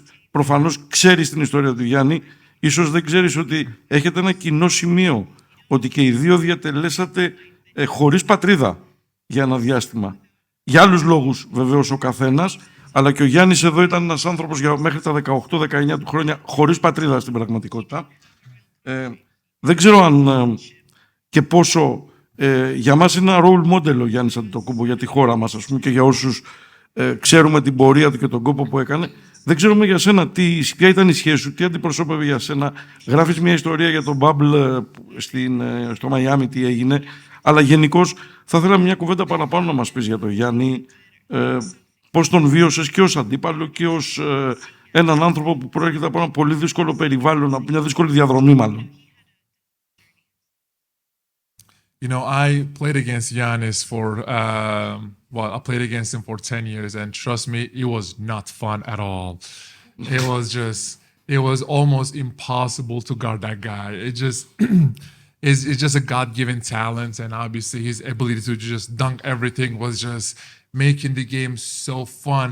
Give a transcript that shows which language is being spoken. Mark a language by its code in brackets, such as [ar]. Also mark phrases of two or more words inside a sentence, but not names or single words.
[el] Προφανώς ξέρεις την ιστορία του Γιάννη, ίσως δεν ξέρεις ότι έχετε ένα κοινό σημείο, ότι και οι δύο διατελέσατε χωρίς πατρίδα για ένα διάστημα. Για άλλους λόγους βεβαίως ο καθένας, αλλά και ο Γιάννης εδώ ήταν ένας άνθρωπος μέχρι τα 18-19 του χρόνια χωρίς πατρίδα στην πραγματικότητα. Δεν ξέρω αν και πόσο για μας είναι ένα [en] role model [el] ο Γιάννης Αντιτοκούμπο για τη χώρα μας, ας πούμε, και για όσους ξέρουμε την πορεία του και τον κόπο που έκανε. Δεν ξέρουμε για σένα ποια ήταν η σχέση σου, τι αντιπροσώπευε για σένα. Γράφεις μια ιστορία για τον Bubble στο Μαϊάμι, τι έγινε. Αλλά γενικώς θα θέλαμε μια κουβέντα παραπάνω να μας πεις για τον Γιάννη. Πώς τον βίωσες και ως αντίπαλο και ως έναν άνθρωπο που προέρχεται από ένα πολύ δύσκολο περιβάλλον, από μια δύσκολη διαδρομή μάλλον. [en] You know, I played against Giannis I played against him for 10 years, and trust me, it was not fun at all. It was almost impossible to guard that guy. It's just a God-given talent, and obviously his ability to just dunk everything was just making the game so fun.